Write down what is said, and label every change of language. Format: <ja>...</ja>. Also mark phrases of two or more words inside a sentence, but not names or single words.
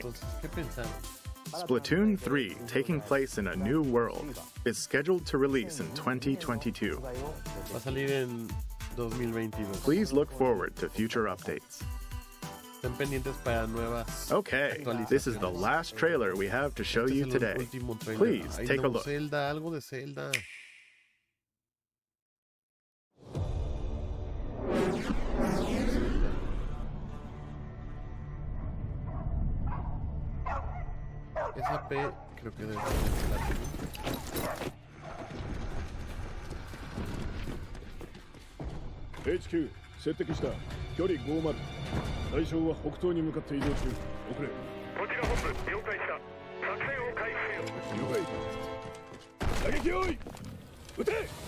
<en>Splatoon 3, taking place in a new world, is scheduled to release in 2022. Please look forward to future updates. Okay, this is the last trailer we have to show you today. Please take a look.</en> <es>Algo de Zelda. Esa P creo que debe ser la</es> <ja>HQ 接敵した距離50対象は北東に向かって移動中遅れこちら本部了解した作戦を開始せよ了解打撃用意撃て</ja>